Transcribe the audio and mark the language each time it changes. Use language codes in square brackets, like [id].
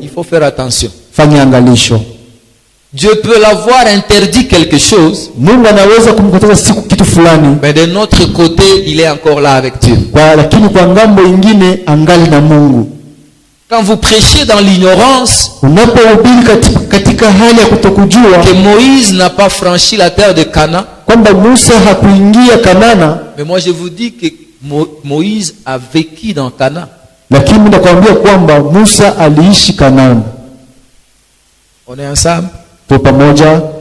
[fr] il faut faire attention. [sw] fanya angalisho. [fr] Dieu peut l'avoir interdit quelque chose, [sw] Mungu anaweza kumkataza siku kitu fulani, [fr] mais de notre côté, il est encore là avec Dieu. [sw] lakini kwa ngambo ingine angali na Mungu. [fr] Quand vous prêchez dans l'ignorance, [sw] Unapohubiri katika hali ya kutokujua [fr] que Moïse n'a pas franchi la terre de Canaan, [sw] kwamba Musa hakuingia Kanana, [fr] mais moi je vous dis que Moïse a vécu dans Canaan. [sw] lakini nakwambia kwamba Musa aliishi Kanani. [fr] On est ensemble. [sw] Tupo pamoja.